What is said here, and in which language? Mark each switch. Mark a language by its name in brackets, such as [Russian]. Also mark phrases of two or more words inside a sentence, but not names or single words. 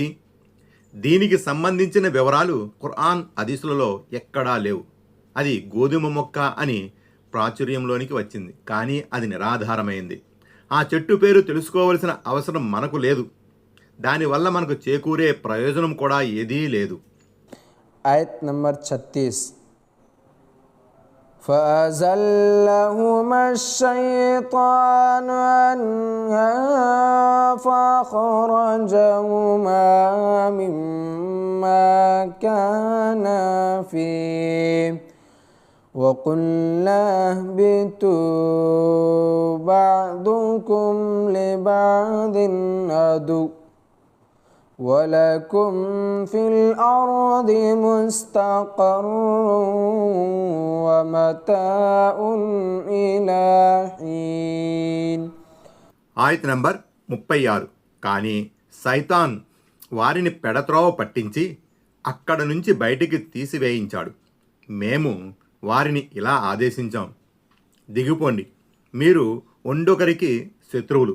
[Telugu] దీనికి సంబంధించిన వివరాలు ఖురాన్ హదీసులలో ఎక్కడా లేవు. అది గోధుమ మొక్క అని ప్రాచుర్యంలోనికి వచ్చింది, కానీ అది నిరాధారమైంది. ఆ చెట్టు పేరు తెలుసుకోవలసిన అవసరం మనకు లేదు. దానివల్ల మనకు చేకూరే ప్రయోజనం కూడా ఏదీ లేదు. ఆయత్ నంబర్ [Arabic] 36 فَأَزَلَّهُمَا الشَّيْطَانُ عَنْهَا فَأَخْرَجَهُمَا مِمَّا كَانَا فِيهِ وَقُلْنَا اهْبِطُوا بَعْضُكُمْ لِبَعْضٍ عَدُوٌّ وَلَكُمْ فِي الْأَرْضِ مُسْتَقَرٌّ وَمَتَاعٌ إِلَى حِينٍ. [Telugu] ఆయత్ నంబర్ 36. కానీ సైతాన్ వారిని పెడత్రోవ పట్టించి అక్కడ నుంచి బయటికి తీసివేయించాడు. మేము వారిని ఇలా ఆదేశించాం: దిగిపోండి, మీరు ఒండొకరికి శత్రువులు.